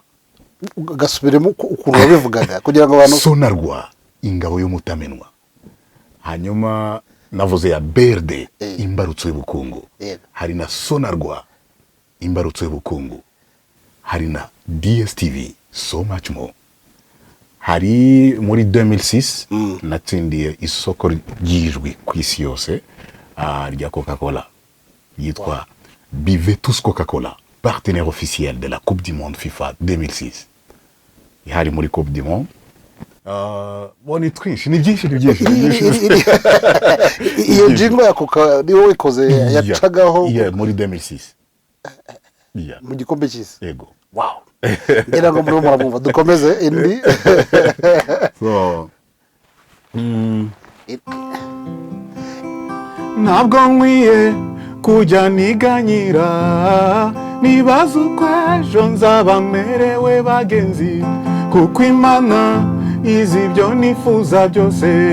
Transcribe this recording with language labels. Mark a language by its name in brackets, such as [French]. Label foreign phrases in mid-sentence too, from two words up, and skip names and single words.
[Kinyarwanda] Gasubiremo ukuntu wabivugaga kugira ngo abantu. Sonarwa ingabo y'umutamenwa. Hanyuma navuze ya BRD imbarutso y'ubukungu. Hari na Sonarwa imbarutso y'ubukungu. Hari na DSTV [English] so much more. [Kinyarwanda] Hari muri 2006 natsindiye isoko ry'ijwi ku isi yose rya Coca-Cola yitwa [French] Buvez Coca-Cola, partenaire officiel de la Coupe du Monde FIFA 2006. [Kinyarwanda] Hari muri [French] Coupe du Monde. [Kinyarwanda] Boni twinshi ni byinshi. Iyo jingo ya Coca ni wowe ikoze yacagaho muri 2006. Mu gikombe cy'isi. Yego. Wow. Ngira ngo muri muramumva dukomeze indi. So ntabwo nkwiye kujya niganyira, nibaza uko ejo nzaba merewe bagenzi, kuko Imana izi ibyo nifuza byose.